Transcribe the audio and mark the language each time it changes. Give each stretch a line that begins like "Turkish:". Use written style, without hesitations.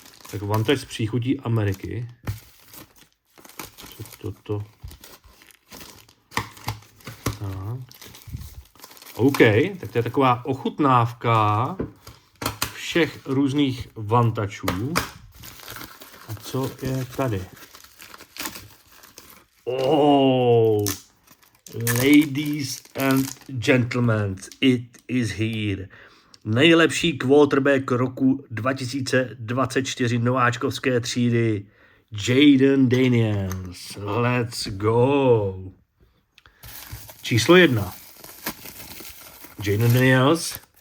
Czech: Tak Vantage z příchutí Ameriky. Co to? Tak. OK, tak to je taková ochutnávka všech různých vantačů. A co je tady?
English: Oh, ladies and gentlemen, it is here.
Czech: Nejlepší quarterback roku 2024 nováčkovské třídy Jayden Daniels.
English: Let's go.
Czech: Číslo 1. Jayden Daniels.